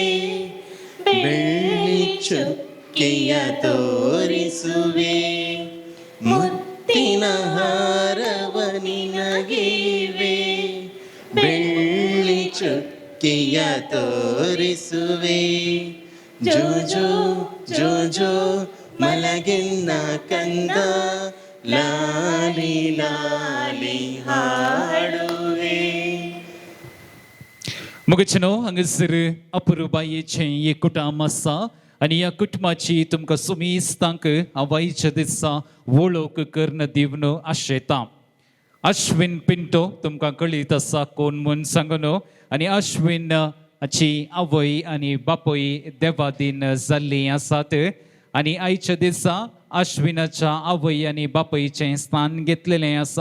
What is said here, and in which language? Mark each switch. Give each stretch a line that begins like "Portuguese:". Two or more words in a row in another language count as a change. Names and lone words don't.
Kannada: ಬೆಳ್ಳಿ ಚುಕ್ಕೆಯ ತೋರಿಸುವೆ ಮುತ್ತಿನ ಹಾರವ ನಿನಗಿವೆ ಬೆಳ್ಳಿ ಚುಕ್ಕೆಯ ತೋರಿಸುವೆ ಜೋ ಜೋ ಜೋ ಜೋ ಮಲಗಿನ್ನ ಕಂದ ಲಾಲಿ ಲಾಲಿ ಹಾಡುವೆ
Konkani: मुगचनो हांगासर अपुरुबायेचें एक कुटुंब आसा आनी ह्या कुटुंबाची तुमकां सुमिस्तांक आवायच्या दिसा वळख करून दिवन आशेता. अश्विन पिंटो तुमकां कळीत आसा कोण म्हूण सांगून आनी अश्विन हाची आवय आनी बापूय देवादीन जाल्लीं आसात आनी आयच्या दिसा अश्विनाच्या आवय आनी बापयचें स्थान घेतलेलें आसा.